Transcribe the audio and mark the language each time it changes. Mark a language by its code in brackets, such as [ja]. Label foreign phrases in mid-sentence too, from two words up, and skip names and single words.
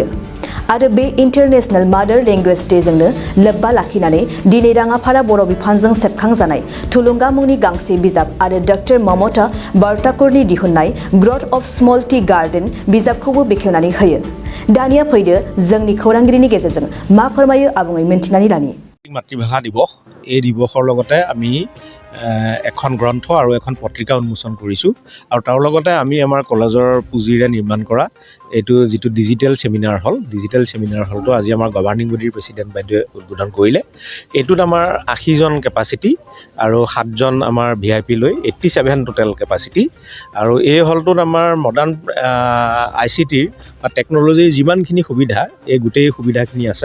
[brx] आरो बे इन्टारनेशनेल मादार लेंगुवेज डे जोंनो लोब्बा लाखिनानै दिनै राङाफारा बर' बिफानजों सेबखांजानाय थुलुंगा मुंनि गांसे बिजाब आरो डॉक्टर ममता बारताकुरनि दिहुननाय ग्रोथ अफ स्मॉल टी गार्डन बिजाबखौबो बेखेवनानै होयो। दानिया फैदो जोंनि खौरांगिरिनि गेजेरजों मा फोरमायो आबुङै मिन्थिनानै लानि। [as] মাতৃভাষা দিৱস এই দিৱসৰ লগতে আমি এখন গ্ৰন্থ আৰু এখন পত্ৰিকা উন্মোচন কৰিছোঁ আৰু তাৰ লগতে আমি আমাৰ কলেজৰ পুঁজিৰে নিৰ্মাণ কৰা এইটো যিটো [en] digital seminar [as] হলটো আজি আমাৰ [en] governing body president [as] বাইদেৱে উদ্বোধন কৰিলে। এইটোত আমাৰ 80 জন কেপাচিটি আৰু 7 জন আমাৰ VIP লৈ 87 টোটেল কেপাচিটি আৰু এই হলটোত আমাৰ মডাৰ্ণ ICTৰ বা টেকন'লজিৰ যিমানখিনি সুবিধা এই গোটেই সুবিধাখিনি আছে।